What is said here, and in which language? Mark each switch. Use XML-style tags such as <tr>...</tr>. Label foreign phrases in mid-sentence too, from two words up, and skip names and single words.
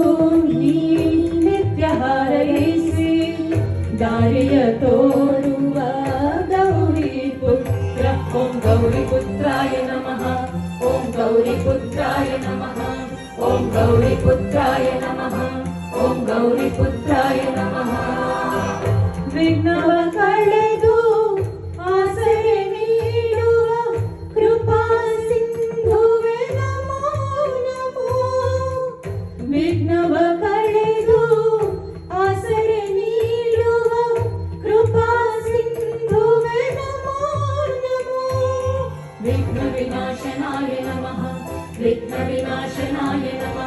<kn>ನೀ ನಿತ್ಯ ಹಾರೈಸಿ ದಾರಿಯ ತೋರುವ ಗೌರಿ ಪುತ್ರ</kn> <sa>ಓಂ ಗೌರಿ ಪುತ್ರಾಯ ನಮಃ ಓಂ ಗೌರಿ ಪುತ್ರಾಯ ನಮಃ ಓಂ ಗೌರಿ ಪುತ್ರಾಯ ನಮಃ ಓಂ ಗೌರಿ ಪುತ್ರಾಯ ನಮಃ</sa> <kn>ವಿಘ್ನವ ಕಳೆದು ಆಸರೆ ನೀಡುವ ಕೃಪಾ ಸಿಂಧುವೆ ನಮೋ ನಮೋ ವಿಘ್ನವ ಕಳೆದು ಆಸರೆ ನೀಡುವ ಕೃಪಾ ಸಿಂಧುವೆ ನಮೋ ನಮೋ</kn> <sa>ವಿಘ್ನ ವಿನಾಶನಾಯ ನಮಃ ವಿಘ್ನ ವಿನಾಶನಾಯ ನಮಃ</sa>